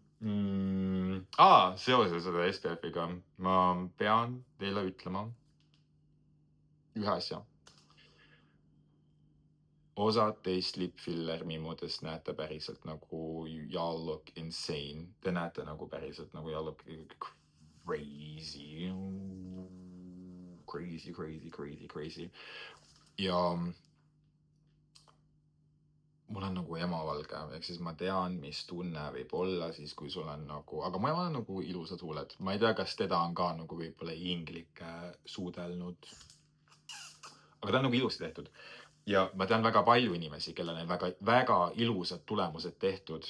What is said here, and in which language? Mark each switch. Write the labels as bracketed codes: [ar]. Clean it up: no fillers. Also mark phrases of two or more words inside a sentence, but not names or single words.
[et] Seoses selle SPF-iga ma pean teile ütlema ühe asja. Osad teist lipfiller mimudest näete päriselt nagu [en] y'all look insane. [et] Te näete nagu päriselt nagu [en] y'all look crazy. [et] Ja mul on nagu emavalge, ehk siis ma tean, mis tunne võib olla siis, kui sul on nagu, aga mu emal on nagu ilusad huuled. Ma ei tea, kas teda on ka nagu võib-olla inglikke suudelnud. Aga ta on nagu ilusti tehtud. Ja ma tean väga palju inimesi, kellel on väga ilusad tulemused tehtud.